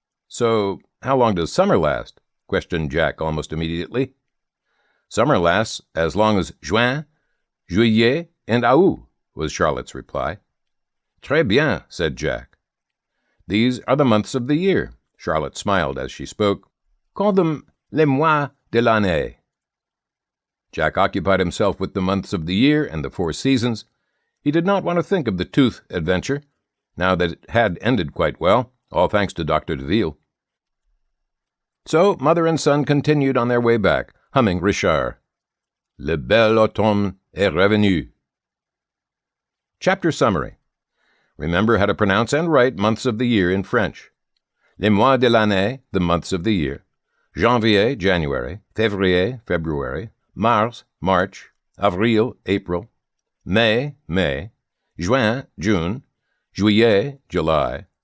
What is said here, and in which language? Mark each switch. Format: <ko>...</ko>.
<en>So, how long does summer last? Questioned Jack almost immediately. Summer lasts as long as Juin, Juillet, and Août, was Charlotte's reply. Très bien, said Jack. These are the months of the year, Charlotte smiled as she spoke. Call them</en> <fr>les mois de l'année.</fr> <en>Jack occupied himself with the months of the year and the 4 seasons. He did not want to think of the tooth adventure, now that it had ended quite well, all thanks to Dr. Deville. So mother and son continued on their way back, humming Richard.</en> <fr>Le bel automne est revenu.</fr> <en>Chapter summary. Remember how to pronounce and write months of the year in French.</en> <fr>Les mois de l'année,</fr> <en>the months of the year. Janvier, January. Février, February. Mars, March. Avril, April. Mai, May. Juin, June. Juillet, July.</en>